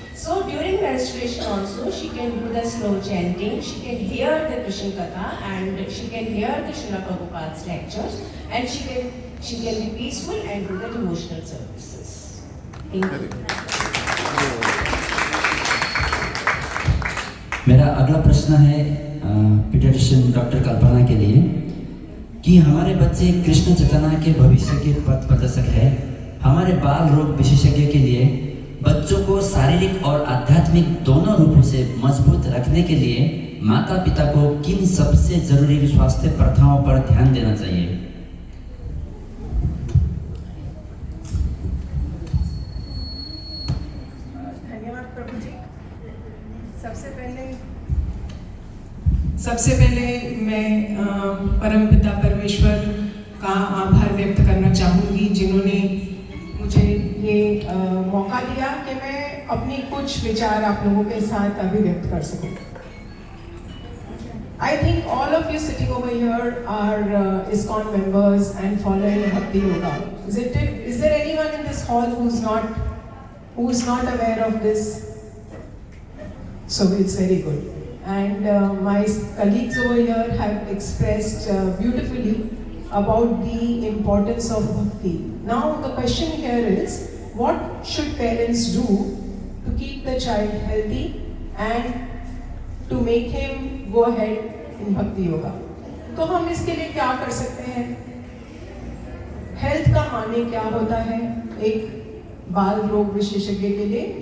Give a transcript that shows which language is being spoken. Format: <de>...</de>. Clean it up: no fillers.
<en>So during menstruation also, she can do the slow chanting, she can hear the Krishna Katha and she can hear the Srila Prabhupada's lectures, and she can be peaceful and do the devotional services. Thank you.</en> <hi>मेरा अगला प्रश्न है paediatrician doctor कल्पना के लिए कि हमारे बच्चे कृष्ण चेतना के भविष्य के पथ प्रदर्शक है। हमारे बाल रोग विशेषज्ञ के लिए बच्चों को शारीरिक और आध्यात्मिक दोनों रूपों से मजबूत रखने के लिए माता पिता को किन सबसे जरूरी स्वास्थ्य प्रथाओं पर ध्यान देना चाहिए? धन्यवाद प्रभु जी। सबसे पहले मैं परमपिता परमेश्वर का आभार व्यक्त करना चाहूँगी, जिन्होंने मुझे ये मौका दिया कि मैं अपनी कुछ विचार आप लोगों के साथ अभिव्यक्त कर सकूं।</hi> <en>I think all of you sitting over here are ISKCON members and following Bhakti Yoga. Is there anyone in this hall who is not aware of this? So it's very good. And my colleagues over here have expressed beautifully about the importance of bhakti. Now the question here is, what should parents do to keep the child healthy and to make him go ahead in bhakti yoga?</en> <hi>तो हम इसके लिए क्या कर सकते हैं? Health का माने क्या होता है एक बाल रोग विशेषज्ञ के लिए?</hi>